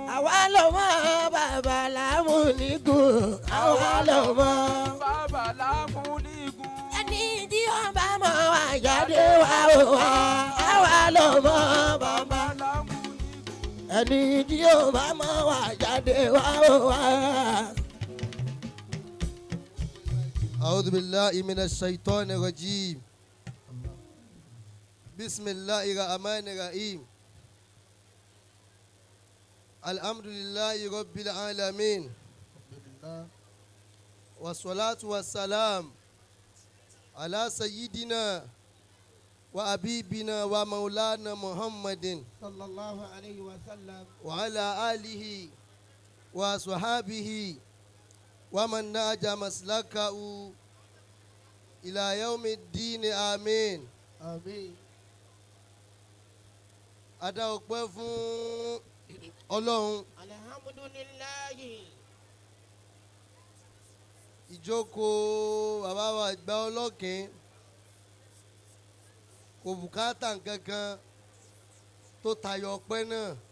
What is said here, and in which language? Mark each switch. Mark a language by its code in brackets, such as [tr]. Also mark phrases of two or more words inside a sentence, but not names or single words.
[yo] Àwa lọ́mọ Babalamunigun. Àwa lọ́mọ Babalamunigun. Ẹni tí ó bá mọ̀ wá jáde wá o wá. Àwa lọ́mọ Babalamunigun. Ẹni tí ó bá mọ̀ wá jáde wá o wá. [ar] أعوذ بالله من الشيطان الرجيم بسم الله الرحمن الرحيم الحمد لله رب العالمين والصلاة والسلام على سيدنا وحبيبنا ومولانا محمد صلى الله عليه وسلم وعلى آله وصحابه ومن نهج مسلكه إلى يوم الدين آمين آمين. [yo] Adá ọpẹ́ fún Ọlọ́run. Alhamdulillahi. Ìjókòó bàbá wa àgbà Olokin kò bùkátà nǹkankan tó tayọ ọpẹ́ náà.